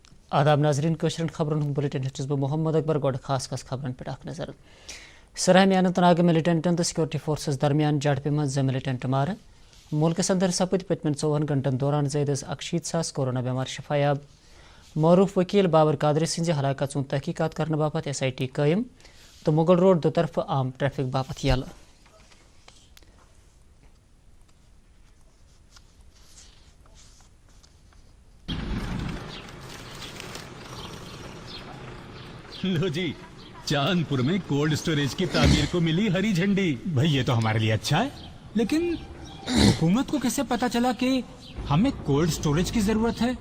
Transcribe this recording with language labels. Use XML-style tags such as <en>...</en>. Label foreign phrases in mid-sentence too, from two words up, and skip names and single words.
<ks>आदाब नाजरीन कशरन खबरन बुलेटिन हचस बह मोहम्मद अकबर गोड खास खबरन पे नजर सरहमी अनंतनाग मिलिटेंटन तो</ks> <en>security forces</en> <ks>दरमियान झड़प मज मिलिटेंट मार मुल्कस अंदर सपद पतमन 24 घंटन दौरान ज़ायद 61,000 कोरोना बेमार शफायाब मरूफ वकील बाबर कादरी सिंह हलाकत सुन तहकीकात करने बापत SIT कायम तो मुगल रोड दो तरफ आम ट्रैफिक बापत यल</ks> <hi>लो जी, चांदपुर में</hi> <en>cold storage</en> <hi>की तामीर को मिली हरी झंडी। भाई ये तो हमारे लिए अच्छा है, लेकिन हुकूमत को कैसे पता चला कि हमें</hi> <en>cold storage</en> <hi>की जरूरत है?</hi>